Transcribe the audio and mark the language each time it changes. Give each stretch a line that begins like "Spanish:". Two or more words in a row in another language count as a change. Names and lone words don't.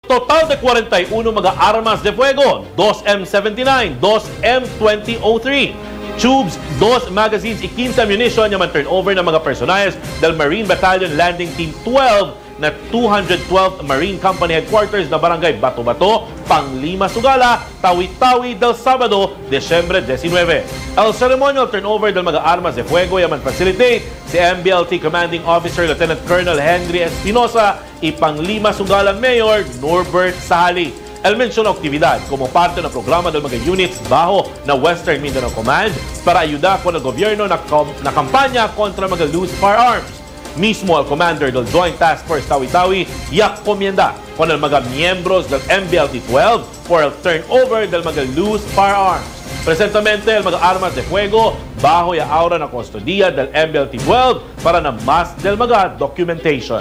Chavacano: total de 41 mga armas de fuego, 2 M79, 2 M2003, tubes, 2 magazines y 15 ammunition
Filipino: yung turnover ng mga
Chavacano: personajes del Marine Battalion Landing Team 12 na 212 Marine Company Headquarters na Barangay Bato-Bato, Panglima Sugala, Tawi-Tawi del Sabado, Desyembre 19. El
English: ceremonial turnover
Chavacano: del mga armas de fuego yaman facilitate si MBLT Commanding Officer Lieutenant Colonel Henry Espinosa y Panglima Sugala Mayor Norbert Sahali. El mencionó actividad como parte ng programa del mga units bajo na Western Mindanao Command para ayuda con el gobierno na kampanya kontra mga
English: loose firearms.
Chavacano: Mismo al commander del Joint Task Force Tawi-Tawi yak comienda con el mga miembros del MBLT-12 por el turnover del mga
English: loose firearms.
Chavacano: Presentamente, el mga armas de fuego bajo ya aura na kustodiya del MBLT-12 para na mas del mga documentation.